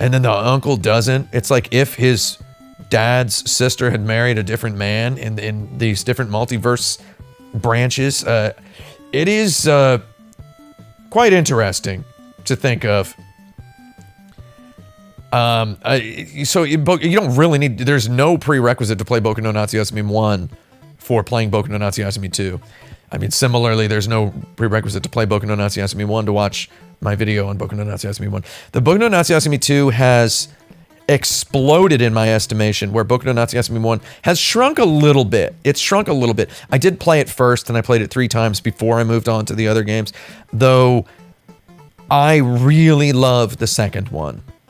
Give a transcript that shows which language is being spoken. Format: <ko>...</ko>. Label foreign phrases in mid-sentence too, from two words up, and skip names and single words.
<en>and then the uncle doesn't. It's like if his dad's sister had married a different man in these different multiverse branches. It is quite interesting to think of. So you don't really need, there's no prerequisite to play Boku no Natsuyasumi 1 for playing Boku no Natsuyasumi 2. I mean, similarly, there's no prerequisite to play Boku no Natsuyasumi 1 to watch my video on Boku no Natsuyasumi 1. The Boku no Natsuyasumi 2 has exploded in my estimation, where Boku no Natsuyasumi 1 has shrunk a little bit. It's shrunk a little bit. I did play it first, and I played it 3 times before I moved on to the other games, though I really love the second one.</en>